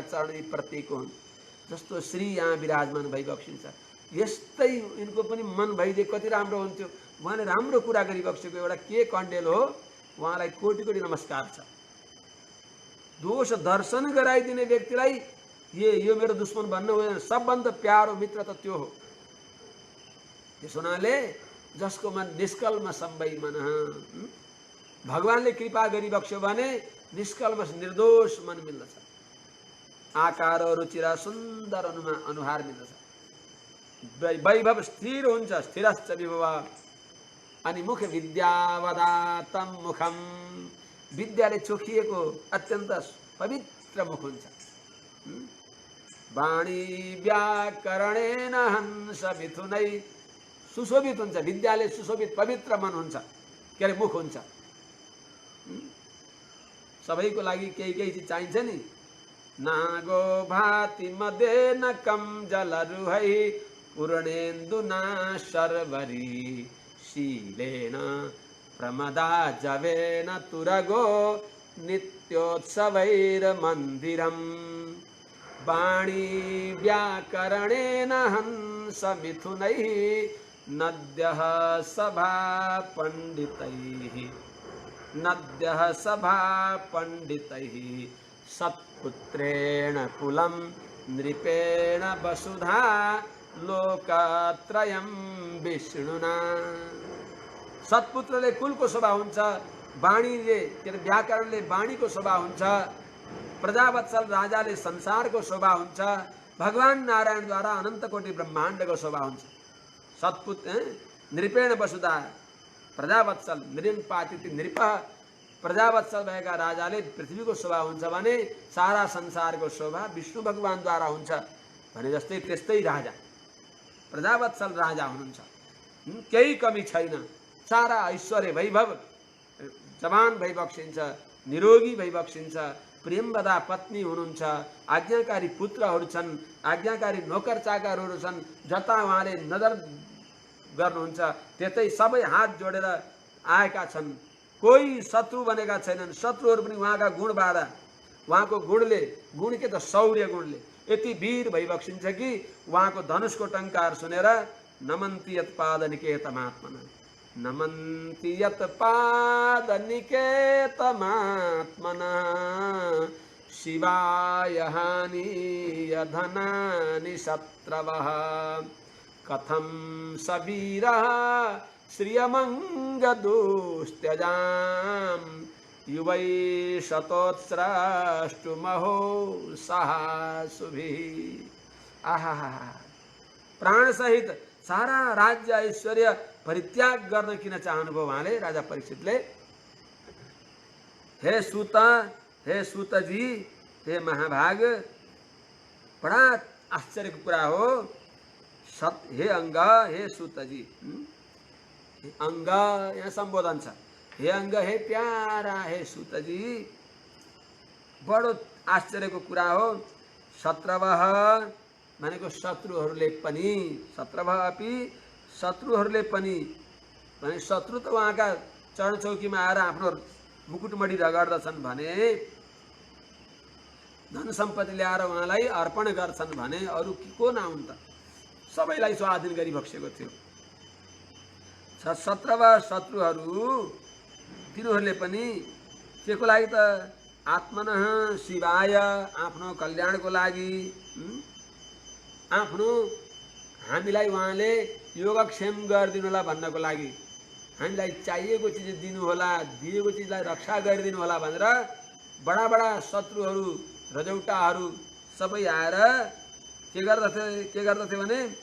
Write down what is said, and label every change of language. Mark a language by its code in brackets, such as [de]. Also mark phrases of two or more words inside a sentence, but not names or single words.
[ne] चरण प्रतीक हुन् जस्तो श्री यहाँ विराजमान भइबक्सिन्छ यस्तै यिनको पनि मन भइदिए कति राम्रो हुन्थ्यो उहाँले राम्रो कुरा गरिबक्सेको एउटा के कण्डेल हो उहाँलाई कोटी कोटी नमस्कार छ दोष दर्शन गराइदिने व्यक्तिलाई यो मेरो दुश्मन भन्नु हुँदैन सबभन्दा प्यारो मित्र त त्यो हो त्यसो हुनाले जसको मन [sa] निष्कल्मषं वै मनः [ne] भगवानले कृपा गरिबक्स्यो भने निष्कल्मष निर्दोष मन मिल्दछ आकार रुचि र सुन्दर अनुहार मिल्दछ वैभव स्थिर हुन्छ [sa] स्थिरश्च विभव [ne] अनि मुख [sa] विद्यावदातं मुखम [ne] विद्याले चोखिएको अत्यन्त पवित्र मुख हुन्छ [sa] वाणी व्याकरणेन हंस मिथुनै [ne] सुशोभित हुन्छ विद्याले सुशोभित पवित्र मन हुन्छ के अरे मुख हुन्छ सबैको लागि केही केही चिज चाहिन्छ नि। [sa] नागो भाति मदेन कम जलरुहै पूर्णेन्दुना शर्वरी शीलेन प्रमदा जवेन तुरगो नित्योत्सवैर्मन्दिरम् वाणी व्याकरणेन हंस मिथुनैः नद्यः सभा पंडितैः सत्पुत्रेण कुलं नृपेण वसुधा लोकत्रयं विष्णुना। [ne] सत्पुत्रले कुलको शोभा हुन्छ, वाणीले के अरे व्याकरणले वाणीको शोभा हुन्छ, प्रजावत्सल राजाले संसारको शोभा हुन्छ, भगवान नारायणद्वारा अनन्तकोटि ब्रह्माण्डको शोभा हुन्छ। [sa] सत्पुत्र नृपेण वसुधा [ne] प्रजावत्सल नृपातिथि नृप प्रजावत्सल भएका राजाले पृथ्वीको शोभा हुन्छ भने सारा संसारको शोभा विष्णु भगवानद्वारा हुन्छ भने जस्तै त्यस्तै राजा प्रजावत्सल राजा हुनुहुन्छ। केही कमी छैन, सारा ऐश्वर्य वैभव जवान भइबक्सिन्छ, निरोगी भइबक्सिन्छ, प्रेमवदा पत्नी हुनुहुन्छ, आज्ञाकारी पुत्रहरू छन्, आज्ञाकारी नोकर चाकरहरू छन्, जता उहाँले नजर गर्नुहुन्छ त्यतै सबै हात जोडेर आएका छन्। कोही शत्रु बनेका छैनन्, शत्रुहरू पनि उहाँका गुणबाट उहाँको गुणले, गुण के त शौर्य गुणले यति वीर भइबक्सिन्छ कि उहाँको धनुषको टङ्कार सुनेर [sa] नमन्ति यत्पादनिकेतमात्मना नमन्ति यत्पादनिकेतमात्मना शिवाय हानिय धनानि शत्रवः कथं सबीरः श्रियमङ्गदुस्त्यजां युवै शतोत्स्रष्टुमहो साहसुभिः। [ne] आहा, प्राण सहित सारा राज्य ऐश्वर्य परित्याग गर्न किन चाहनुभयो उहाँले? राजा परीक्षितले हे सूतजी, हे महाभाग, बडा आश्चर्यको कुरा हो। हे अंग, हे सूतजी, अंग यहाँ सम्बोधन छ। हे अंग, हे प्यारा, हे सूतजी, बडो आश्चर्यको कुरा हो। शत्रवः भनेको शत्रुहरूले पनि, [sa] शत्रवः अपि [ne] शत्रुहरूले पनि भने शत्रु त उहाँका चरणचौकीमा आएर आफ्नो मुकुटमणि रगड्दछन् भने, धन सम्पत्ति ल्याएर उहाँलाई अर्पण गर्छन् भने अरू को नाउन् त? सबैलाई स्वाधीन गरी बक्सेको थियो। शत्रवः शत्रुहरू तिनीहरूले पनि के को लागि त? [sa] आत्मनः शिवाय, [ne] आफ्नो कल्याणको लागि, आफ्नो हामीलाई उहाँले योगक्षेम गरिदिनु होला भन्नको लागि, हामीलाई चाहिएको चिज दिनु होला, दिएको चिजलाई रक्षा गरिदिनु होला भनेर बडा बडा शत्रुहरू, रजौटाहरू सबै आएर के गर्दथे भने